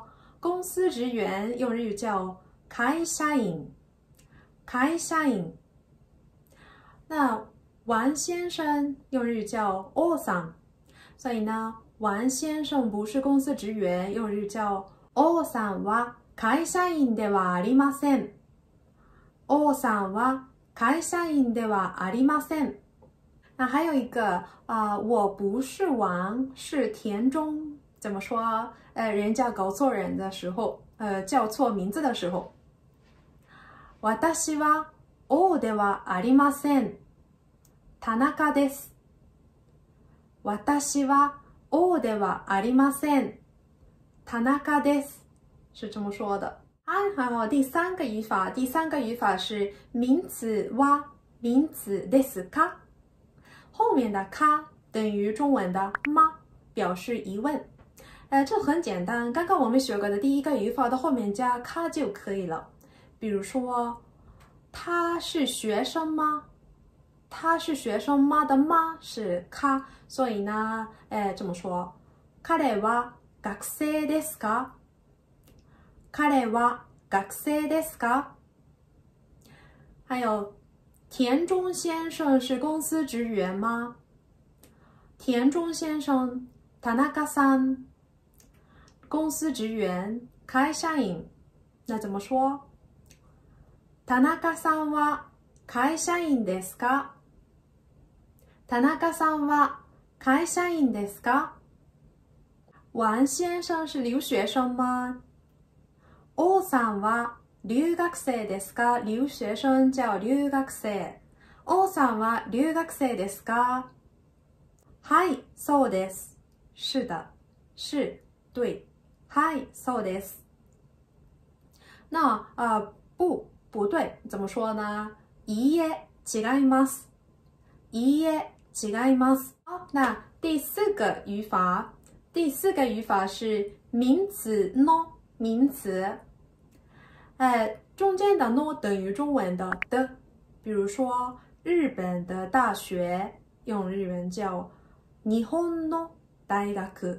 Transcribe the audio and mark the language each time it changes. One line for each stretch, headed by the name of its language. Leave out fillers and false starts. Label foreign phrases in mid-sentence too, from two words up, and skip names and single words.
Chinese: 公司职员用日语叫会社員。会社員。那王先生用日语叫王さん，所以呢，王先生不是公司职员，用日语叫
Japanese: 王さんは会社員ではありません。王さんは会社員ではありません。
Chinese: 那还有一个我不是王，是田中，怎么说？人家搞错人的时候，叫错名字的时候。
Japanese: 私は王ではありません。田中です。私は王ではありません。田中です。
Chinese: 是这么说的。好，第三个语法是
Japanese: 名詞は名詞ですか？
Chinese: 后面的か等于中文的吗，表示疑问。这很简单，刚刚我们学过的第一个语法的后面加か就可以了。比如说，他是学生吗？他是学生吗的吗是か，所以呢，这么说，
Japanese: 彼は学生ですか？彼は学生ですか？
Chinese: 还有，田中先生是公司职员吗？田中先生，田中さん，公司职员，会社員。那怎么说？
Japanese: 田中さんは会社員ですか？田中さんは会社員ですか？
Chinese: 王先生是留学生吗？
Japanese: 王さんは留学生ですか？
Chinese: 留学生叫留学生。
Japanese: 王さんは留学生ですか？はい、そうです。
Chinese: 是的，是，对。
Japanese: はい、そうです。
Chinese: 那不对，怎么说呢？
Japanese: いいえ、違います。いいえ、違います。
Chinese: 好，那第四个语法是名词 no， 名词。中间的 no 等于中文的。比如说， 日本的大学用日文叫
Japanese: 日本の大学。